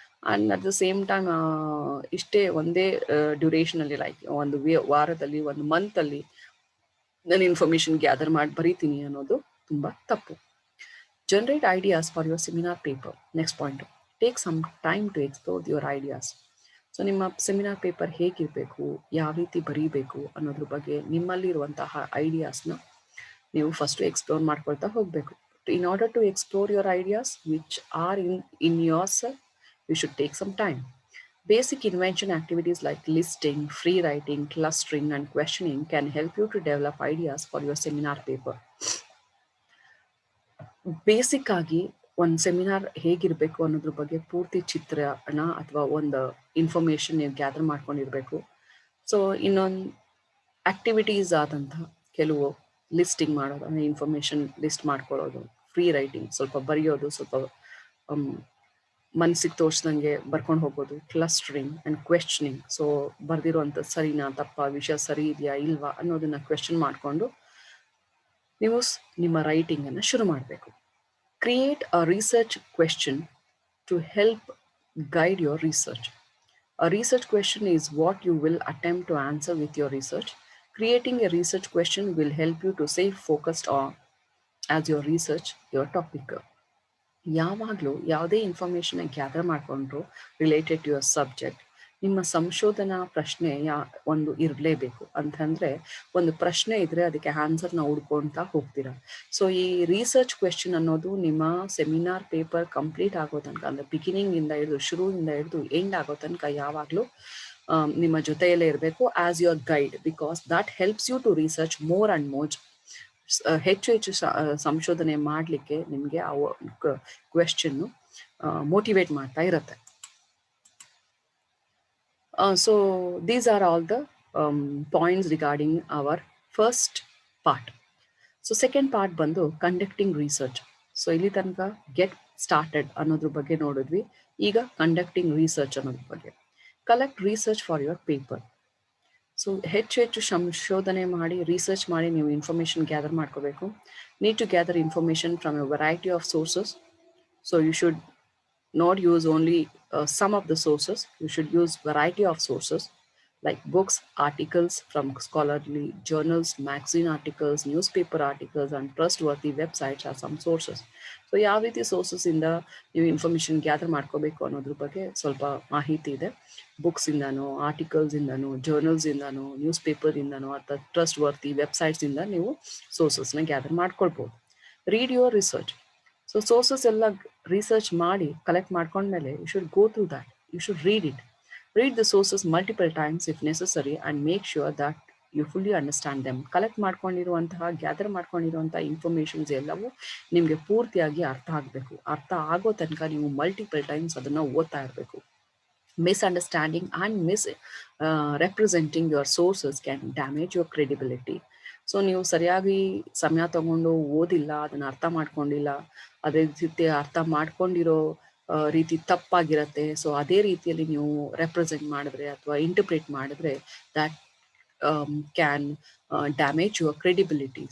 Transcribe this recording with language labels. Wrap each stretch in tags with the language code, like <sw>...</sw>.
<en>and at the same time</en> <kn>ಒಂದೇ ಡ್ಯೂರೇಷನಲ್ಲಿ, like ಒಂದು ವಾರದಲ್ಲಿ, ಒಂದು ಮಂತಲ್ಲಿ ನಾನು ಇನ್ಫಾರ್ಮೇಷನ್ ಗ್ಯಾದರ್ ಮಾಡಿ ಬರೀತೀನಿ ಅನ್ನೋದು ತುಂಬ ತಪ್ಪು.</kn> <en>Generate ideas for your seminar paper. Next point, take some time to explore your ideas.</en> <kn>So ನಿಮ್ಮ ಸೆಮಿನಾರ್ ಪೇಪರ್ ಹೇಗಿರಬೇಕು, ಯಾವ ರೀತಿ ಬರೀಬೇಕು ಅನ್ನೋದ್ರ ಬಗ್ಗೆ ನಿಮ್ಮಲ್ಲಿರುವಂತಹ ಐಡಿಯಾಸ್ನ ನೀವು ಫಸ್ಟು ಎಕ್ಸ್ಪ್ಲೋರ್ ಮಾಡ್ಕೊಳ್ತಾ ಹೋಗಬೇಕು.</kn> <en>In order to explore your ideas which are in yourself, you should take some time. Basic invention activities like listing, free writing, clustering, and questioning can help you to develop ideas for your seminar paper.</en> <kn>Basic ಆಗಿ ಒಂದು seminar ಹೇಗಿರಬೇಕು ಅನ್ನೋದ್ರ ಬಗ್ಗೆ ಪೂರ್ತಿ ಚಿತ್ರಣ ಅಥವಾ ಒಂದು information ನೀವು ಗ್ಯಾದರ್ ಮಾಡ್ಕೊಂಡಿರಬೇಕು. ಸೊ ಇನ್ನೊಂದು ಆಕ್ಟಿವಿಟೀಸ್ ಆದಂಥ ಕೆಲವು ಲಿಸ್ಟಿಂಗ್ ಮಾಡೋದು, ಅಂದರೆ ಇನ್ಫಾರ್ಮೇಷನ್ ಲಿಸ್ಟ್ ಮಾಡ್ಕೊಳ್ಳೋದು, ಫ್ರೀ ರೈಟಿಂಗ್ ಸ್ವಲ್ಪ ಬರೆಯೋದು, ಸ್ವಲ್ಪ ಮನಸ್ಸಿಗೆ ತೋರಿಸ್ದಂಗೆ ಬರ್ಕೊಂಡು ಹೋಗೋದು, ಕ್ಲಸ್ಟರಿಂಗ್ ಆ್ಯಂಡ್ ಕ್ವೆಶ್ಚನಿಂಗ್. ಸೊ ಬರೆದಿರೋವಂಥ ಸರಿನಾ ತಪ್ಪಾ, ವಿಷಯ ಸರಿ ಇದೆಯಾ ಇಲ್ವಾ ಅನ್ನೋದನ್ನು ಕ್ವೆಶ್ಚನ್ ಮಾಡಿಕೊಂಡು ನೀವು ನಿಮ್ಮ ರೈಟಿಂಗನ್ನು ಶುರು ಮಾಡಬೇಕು.</kn> <en>Create a research question to help guide your research. A research question is what you will attempt to answer with your research. Creating a research question will help you to stay focused on as your research your topic.</en> <kn>ಯಾವಾಗಲೂ ಯಾವುದೇ ಇನ್ಫಾರ್ಮೇಷನ್ನ gather ಮಾಡಿಕೊಂಡ್ರು</kn> <en>related to your subject,</en> <kn>ನಿಮ್ಮ ಸಂಶೋಧನಾ ಪ್ರಶ್ನೆ ಒಂದು ಇರಲೇಬೇಕು. ಅಂತಂದರೆ ಒಂದು ಪ್ರಶ್ನೆ ಇದ್ದರೆ ಅದಕ್ಕೆ ಆನ್ಸರ್ನ ಹುಡ್ಕೊಳ್ತಾ ಹೋಗ್ತೀರಾ. ಸೊ ಈ ರಿಸರ್ಚ್ ಕ್ವೆಶ್ಚನ್ ಅನ್ನೋದು ನಿಮ್ಮ ಸೆಮಿನಾರ್ ಪೇಪರ್ ಕಂಪ್ಲೀಟ್ ಆಗೋ ತನಕ, ಅಂದರೆ ಬಿಗಿನಿಂಗಿಂದ ಹಿಡಿದು ಶುರುವಿಂದ ಹಿಡಿದು ಎಂಡ್ ಆಗೋ ತನಕ ಯಾವಾಗಲೂ ನಿಮ್ಮ ಜೊತೆಯಲ್ಲೇ ಇರಬೇಕು</kn> <en>As your guide, because that helps you to research more and more.</en> <kn>ಹೆಚ್ಚು ಸಂಶೋಧನೆ ಮಾಡಲಿಕ್ಕೆ ನಿಮಗೆ ಆ ಕ್ವೆಶ್ಚನ್ನು ಮೋಟಿವೇಟ್ ಮಾಡ್ತಾ ಇರುತ್ತೆ.</kn> <en>So these are all the points regarding our first part. So second part</en> <kn>ಬಂದು ಕಂಡಕ್ಟಿಂಗ್ ರಿಸರ್ಚ್. ಸೊ ಇಲ್ಲಿ ತನಕ ಗೆಟ್ ಸ್ಟಾರ್ಟೆಡ್ ಅನ್ನೋದ್ರ ಬಗ್ಗೆ ನೋಡಿದ್ವಿ. ಈಗ ಕಂಡಕ್ಟಿಂಗ್ ರಿಸರ್ಚ್ ಅನ್ನೋದ್ರ ಬಗ್ಗೆ.</kn> <en>Collect research for your paper.</en> <kn>So ಹೆಚ್ಚು ಸಂಶೋಧನೆ ಮಾಡಿ, ರಿಸರ್ಚ್ ಮಾಡಿ ನೀವು ಇನ್ಫಾರ್ಮೇಷನ್ ಗ್ಯಾದರ್ ಮಾಡ್ಕೋಬೇಕು.</kn> <en>Need to gather information from a variety of sources. So you should not use only some of the sources. You should use variety of sources like books, articles from scholarly journals, magazine articles, newspaper articles, and trustworthy websites are some sources.</en> <kn>So ಯಾವ ರೀತಿ sources ಇಂದ ನೀವು information gather ಮಾಡ್ಕೋಬೇಕು ಅನ್ನೋದ್ರ ಬಗ್ಗೆ ಸ್ವಲ್ಪ ಮಾಹಿತಿ ಇದೆ. Books ಇಂದನೋ, articles ಇಂದನೋ, journals ಇಂದನೋ, news paper ಇಂದನೋ ಅಥವಾ ಟ್ರಸ್ಟ್ ವರ್ತಿ ವೆಬ್ಸೈಟ್ಸ್ ಇಂದ ನೀವು ಸೋರ್ಸಸ್ನ ಗ್ಯಾದರ್ ಮಾಡ್ಕೊಳ್ಬೋದು.</kn> <en>Read your research.</en> <kn>So sources ಎಲ್ಲ ರಿಸರ್ಚ್ ಮಾಡಿ ಕಲೆಕ್ಟ್ ಮಾಡ್ಕೊಂಡ್ಮೇಲೆ</kn> <en>You should go through that. You should read it. Read the sources multiple times if necessary and make sure that you fully understand them.</en> <kn>Collect ಮಾಡ್ಕೊಂಡಿರುವಂತಹ, gather ಮಾಡ್ಕೊಂಡಿರುವಂಥ informations ಎಲ್ಲವೂ ನಿಮಗೆ ಪೂರ್ತಿಯಾಗಿ ಅರ್ಥ ಆಗಬೇಕು. ಅರ್ಥ ಆಗೋ ತನಕ ನೀವು ಮಲ್ಟಿಪಲ್ ಟೈಮ್ಸ್ ಅದನ್ನು ಓದ್ತಾ ಇರಬೇಕು.</kn> <en>Misunderstanding and representing your sources can damage your credibility.</en> <kn>So ನೀವು ಸರಿಯಾಗಿ ಸಮಯ ತಗೊಂಡು ಓದಿಲ್ಲ, ಅದನ್ನು ಅರ್ಥ ಮಾಡ್ಕೊಂಡಿಲ್ಲ, ಅದೇ ರೀತಿ ಅರ್ಥ ಮಾಡ್ಕೊಂಡಿರೋ ರೀತಿ ತಪ್ಪಾಗಿರತ್ತೆ. ಸೊ ಅದೇ ರೀತಿಯಲ್ಲಿ ನೀವು ರೆಪ್ರೆಸೆಂಟ್ ಮಾಡಿದ್ರೆ ಅಥವಾ ಇಂಟರ್ಪ್ರೇಟ್ ಮಾಡಿದ್ರೆ</kn> <en>That can damage your credibility.</en>